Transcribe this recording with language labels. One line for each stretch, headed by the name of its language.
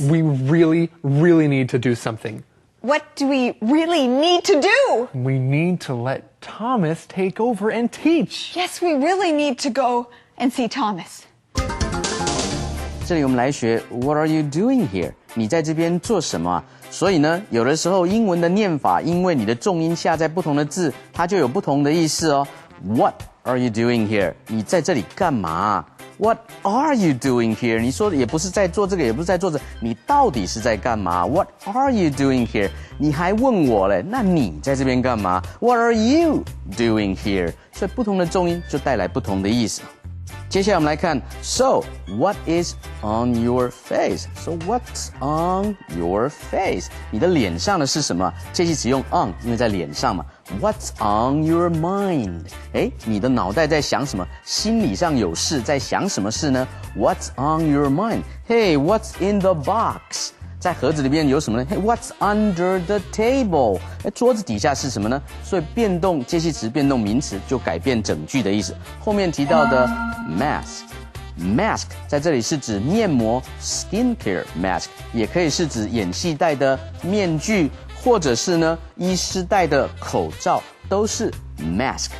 English: we really, really need to do something. What do we really need to do? We need to let Thomas take over and teach. Yes, we really need to go and see Thomas.
Chinese: 这里我们来学
English: What are you doing here?
Chinese: 你在这边做什么啊？所以呢，有的时候英文的念法，因为你的重音下在不同的字，它就有不同的意思哦。
English: What are you doing here?
Chinese: 你在这里干嘛？
English: What are you doing here?
Chinese: 你说的也不是在做这个，也不是在做这，你到底是在干嘛 ？
English: What are you doing here?
Chinese: 你还问我嘞，那你在这边干嘛 ？
English: What are you doing here?
Chinese: 所以不同的重音就带来不同的意思。接下来我们来看
English: So, what is on your face? So, what's on your face?
Chinese: 你的脸上的是什么？这句词用 on， 因为在脸上嘛。
English: What's on your mind?
Chinese: 你的脑袋在想什么？心理上有事，在想什么事呢？
English: What's on your mind? Hey, what's in the box?
Chinese: 在盒子里面有什么呢？
English: Hey, what's under the table?
Chinese: 桌子底下是什么呢？所以变动介系词变动名词就改变整句的意思。后面提到的 mask 在这里是指面膜 skincare mask， 也可以是指演戏戴的面具，或者是呢医师戴的口罩，都是 mask。